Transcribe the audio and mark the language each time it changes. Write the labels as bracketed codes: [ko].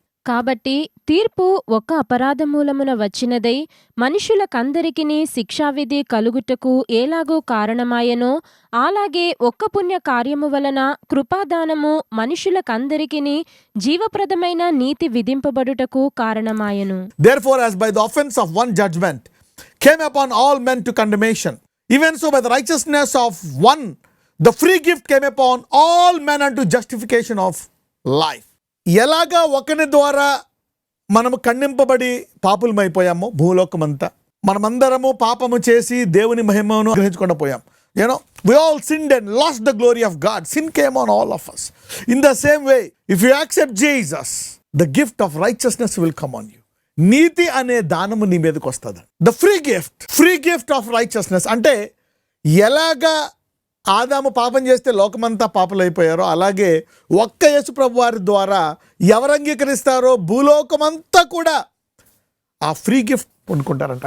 [te] కాబట్టి తీర్పు ఒక్క అపరాధమూలమున వచ్చినదై మనుషులకందరికిని శిక్షావిధి కలుగుటకు ఏలాగూ కారణమాయనో అలాగే ఒక్క పుణ్య కార్యము వలన కృపాదానము మనుషులకందరికిని జీవప్రదమైన నీతి విధింపబడుటకు కారణమాయను. [en] Therefore, as by the offense of one judgment came upon all men to condemnation, even so by the righteousness of one the free gift came upon all men unto justification of life. [te] ఎలాగా ఒకని ద్వారా మనము ఖండింపబడి పాపులమైపోయామో భూలోకమంతా, మనమందరము పాపము చేసి దేవుని మహిమను గ్రహించకుండా పోయాం. [en] We all sinned and lost the glory of God. Sin came on all of us. In the same way, if you accept Jesus, the gift of righteousness will come on you. [te] నీతి అనే దానము నీ మీదకి వస్తుంది. [en] the free gift of righteousness [te] అంటే ఎలాగా ఆదాము పాపం చేస్తే లోకమంతా పాపలైపోయారో అలాగే ఒక్క యేసు ప్రభు వారి ద్వారా ఎవరు అంగీకరిస్తారో భూలోకమంతా కూడా ఆ ఫ్రీ గిఫ్ట్ పొందుకుంటారంట.